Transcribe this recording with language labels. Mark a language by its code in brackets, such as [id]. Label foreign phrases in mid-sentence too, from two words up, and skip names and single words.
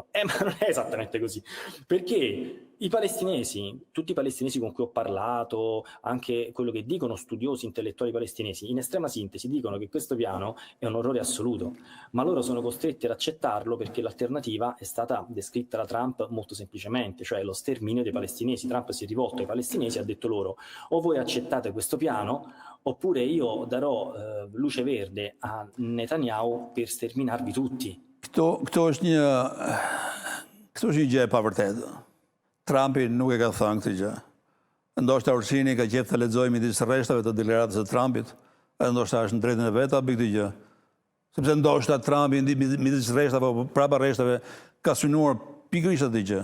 [it] Ma non è esattamente così. Perché i palestinesi, tutti i palestinesi con cui ho parlato, anche quello che dicono studiosi, intellettuali palestinesi, in estrema sintesi dicono che questo piano è un orrore assoluto, ma loro sono costretti ad accettarlo perché l'alternativa è stata descritta da Trump molto semplicemente, cioè lo sterminio dei palestinesi. Trump si è rivolto ai palestinesi e ha detto loro o voi accettate questo piano oppure io darò luce verde a Netanyahu per sterminarvi tutti. [sq] Këto është një gjë e pavërtetë. Trumpi nuk e ka thënë këtë gjë. Ndoshta Orsini ka qejf të lexojë midis rreshtave të deklaratës së Trumpit, edhe ndoshta është në drejtën e vet ta bëj këtë gjë. Sepse ndoshta Trumpi midis rreshtave apo prapa rreshtave ka synuar pikërisht atë gjë.